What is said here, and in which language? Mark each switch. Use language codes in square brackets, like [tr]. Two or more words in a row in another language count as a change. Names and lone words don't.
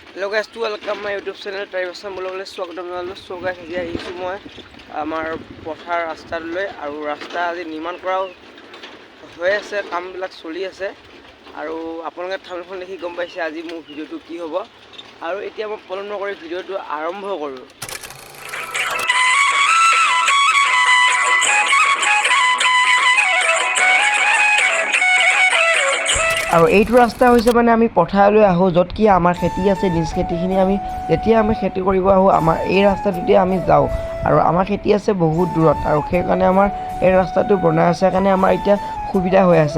[en] Hello guys, to welcome my YouTube channel Tribesam Bolole Swagdam Janalu. So guys, [as] আজি আহিছো মই আমাৰ পথাৰ ৰাস্তালৈ আৰু ৰাস্তা আজি নিৰ্মাণ কৰা হৈ আছে, কামবিলাক চলি আছে আৰু আপোনালোকে থামনেলখন দেখি গম পাইছে আজি মোৰ ভিডিওটো কি হ'ব আৰু এতিয়া মই পলম নকৰি ভিডিওটো আৰম্ভ কৰোঁ। আৰু এইটো ৰাস্তা হৈছে মানে আমি পথাৰলৈ আহোঁ, য'ত কি আমাৰ খেতি আছে, নিজ খেতিখিনি আমি যেতিয়া আমি খেতি কৰিব আহোঁ আমাৰ এই ৰাস্তাটোতে আমি যাওঁ আৰু আমাৰ খেতি আছে বহুত দূৰত আৰু সেইকাৰণে আমাৰ এই ৰাস্তাটো বনাই আছে কাৰণে আমাৰ এতিয়া সুবিধা হৈ আছে।